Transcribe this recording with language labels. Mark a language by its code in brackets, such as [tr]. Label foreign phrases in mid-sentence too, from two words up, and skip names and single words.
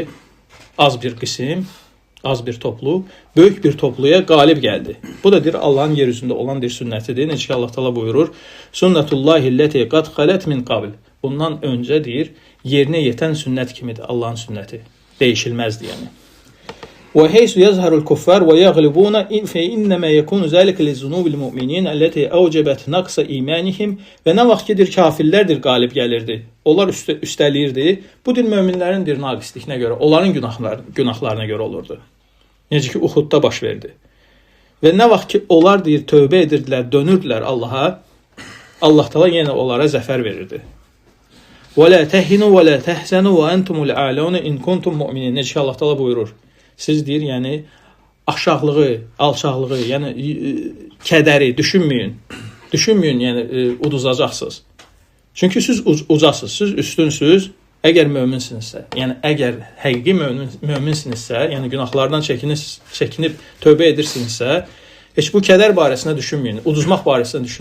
[az] Az bir qism, az bir toplu, böyük bir topluya qalib gəldi. Bu da deyir Allahın yer üzündə olan bir sünnətidir. Necə ki Allah Taala buyurur: [ar] "سنة الله التي قد خلت من قبل." [az] Bundan öncə deyir, yerinə yetən sünnət kimidir Allahın sünnəti. Dəyişilməzdir yəni. [ar] وحيث يظهر الكفار ويغلبون فإنما يكون ذلك لذنوب المؤمنين التي أوجبت نقص إيمانهم. [az] Və nə vaxt gedir kafirlərdir qalib gəlirdi. Onlar üstəlirdi. Bu din möminlərin dir naqislikliyinə görə, onların günahlarına görə olurdu. Necə ki Uhudda baş verdi. Və nə vaxt ki onlar deyir tövbə edirdilər, dönürdülər Allaha, Allah Taala yenə onlara zəfər verirdi. [ar] ولا تهنوا ولا تحزنوا وأنتم الأعلون إن كنتم مؤمنين. [az] Necə ki Allah Taala buyurur. Siz deyir, yəni aşağılığı, alçaqlığı, yəni kədəri düşünməyin. Düşünməyin, yəni uduzacaqsınız. Çünki siz ucasınız, siz üstünsüz, əgər möminsinizsə, yəni əgər həqiqi möminsinizsə, yəni günahlardan çəkinib tövbə edirsinizsə, heç bu kədər barəsində düşünməyin, uduzmaq barəsində düşünməyin.